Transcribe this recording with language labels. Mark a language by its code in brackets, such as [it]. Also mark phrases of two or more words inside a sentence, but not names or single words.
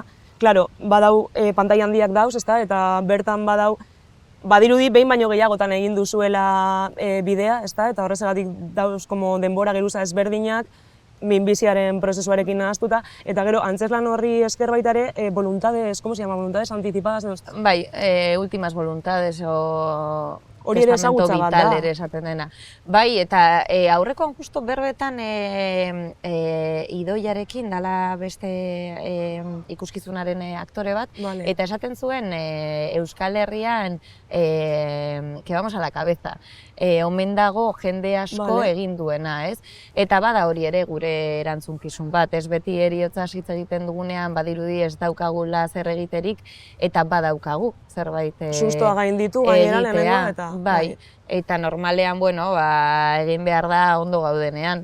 [eu] Klaro, badau pantai handiak dauz, eta bertan badirudi behin baino gehiagotan egin duzuela bidea, eta horrezegatik dauz denbora geruza ezberdinak, minbiziaren prozesuarekin nahaztuta, eta gero antzeslan horri esker baita ere, [es] voluntades, ¿cómo se llama? Voluntades anticipadas de los... Bai, últimas voluntades o... [eu] Hori ere ezagutza bat da. Ere esaten dena. Bai, eta aurrekoan justo berbetan Idoiarekin dala beste ikuskizunaren aktore bat, Vale. eta esaten zuen Euskal Herrian [es] que vamos a la cabeza. [eu] Omen dago jende asko Vale. egin duena, ez? Eta bada hori ere gure erantzunkizun bat, ez beti heriotzaz hitz egiten dugunean badirudi ez daukagula zer egiterik, eta badaukagu zerbait Sustoa gainditu gainera egitea. lehenengo eta... Bai, eta normalean, bueno, egin behar da ondo gaudenean.